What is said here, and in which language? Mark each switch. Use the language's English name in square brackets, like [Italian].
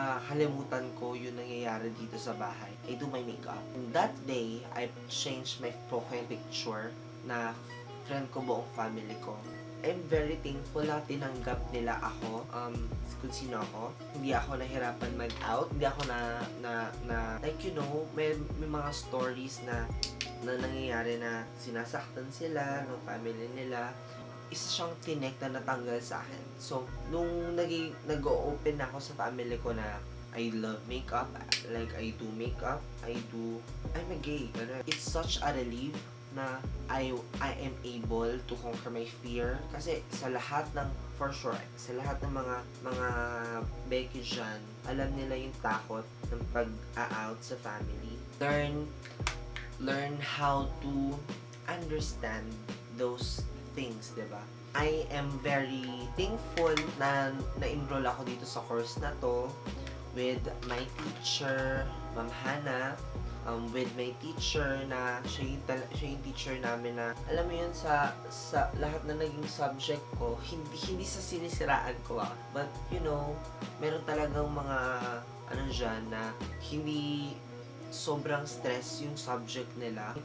[Filipino] Kalimutan ko yung nangyayari dito sa bahay. [English] I do my makeup. And that day, I changed my profile picture [Filipino] na friend ko buong family ko. [English] I'm very thankful [Filipino] na tinanggap nila ako, kung sino ako. Hindi ako nahirapan mag-out. Hindi ako like, may mga stories na nangyayari na sinasaktan sila ng family nila. Isa siyang tinek na natanggal sa akin. So, nung nag-open ako sa family ko na [English] I love makeup, like I do makeup, I'm a gay. It's such a relief na I am able to conquer my fear. [Filipino] Kasi sa lahat ng, [English] for sure, [Filipino] sa lahat ng mga Becky dyan, alam nila yung takot ng pag-out sa family. [English] Learn how to understand those things, diba? I am very thankful [Filipino] na na-enroll ako dito sa course na to with my teacher, Ma'am Hana, with my teacher na siya yung teacher namin na alam mo yun sa lahat na naging subject ko, hindi sa sinisiraan ko [English] but you know, [Filipino] meron talagang mga ano dyan na hindi sobrang stress yung subject nila.